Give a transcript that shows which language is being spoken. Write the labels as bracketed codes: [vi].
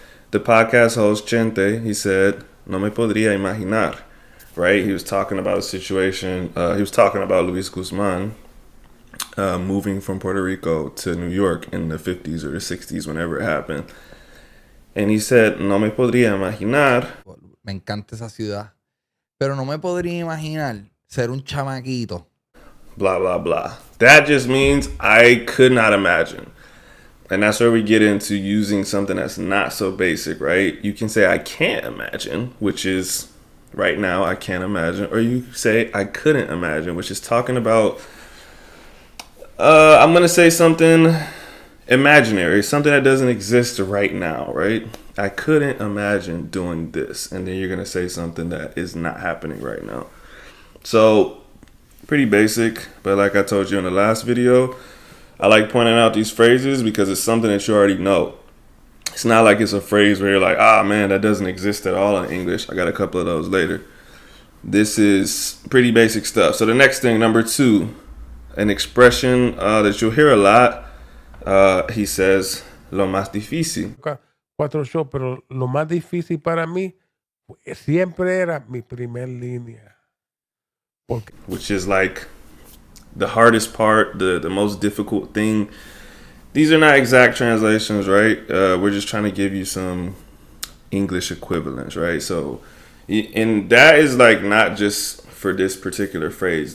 [en] The podcast host, Chente, he said, [es] no me podría imaginar, [en] right? He was talking about a situation. He was talking about Luis Guzman, moving from Puerto Rico to New York in the 50s or the 60s, whenever it happened. And he said, [es] no me podría imaginar. Me encanta esa ciudad. Pero no me podría imaginar ser un chamaquito. Blah, blah, blah. [en] That just means I could not imagine. And that's where we get into using something that's not so basic, right? You can say, I can't imagine, which is right now, I can't imagine. Or you say, I couldn't imagine, which is talking about I'm going to say something imaginary, something that doesn't exist right now, right? I couldn't imagine doing this. And then you're going to say something that is not happening right now. So, pretty basic. But like I told you in the last video, I like pointing out these phrases because it's something that you already know. It's not like it's a phrase where you're like, man, that doesn't exist at all in English. I got a couple of those later. This is pretty basic stuff. So the next thing, number 2, an expression that you'll hear a lot. He says, [es] lo más difícil. 4 shows, pero lo más difícil para mí siempre era mi primer línea. [en] Which is like the hardest part, the most difficult thing. These are not exact translations, right? We're just trying to give you some English equivalents, right? So, and that is like not just for this particular phrase.